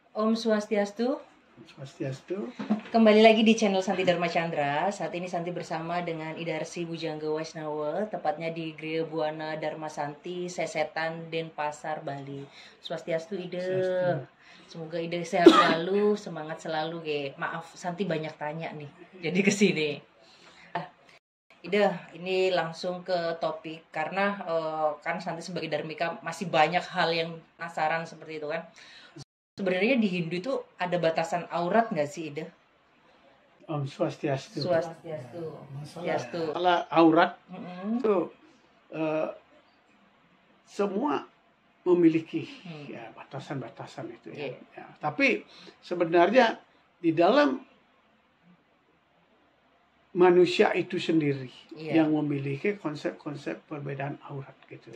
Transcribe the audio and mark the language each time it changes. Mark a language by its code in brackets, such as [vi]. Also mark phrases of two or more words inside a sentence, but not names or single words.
[ban] Om Swastiastu. Swastiastu. [id] Kembali lagi di channel Santi Dharma Chandra. Saat ini Santi bersama dengan Idarsi Bujangga Waisnawa, tepatnya di Griya Buana Dharma Santi, Sesetan, Denpasar, Bali. [ban] Swastiastu Ide. [id] Semoga Ide sehat selalu, semangat selalu, ge. Maaf, Santi banyak tanya nih. Jadi kesini. Ida, ini langsung ke topik karena kan Santi sebagai Dharmika masih banyak hal yang penasaran seperti itu kan. Sebenarnya di Hindu itu ada batasan aurat nggak sih, Ida? [ban] Om Swastiastu. Swastiastu. Swastiastu. [id] Kalau aurat itu semua memiliki ya batasan-batasan itu ya. Ya. Tapi sebenarnya di dalam manusia itu sendiri yang memiliki konsep-konsep perbedaan aurat gitu.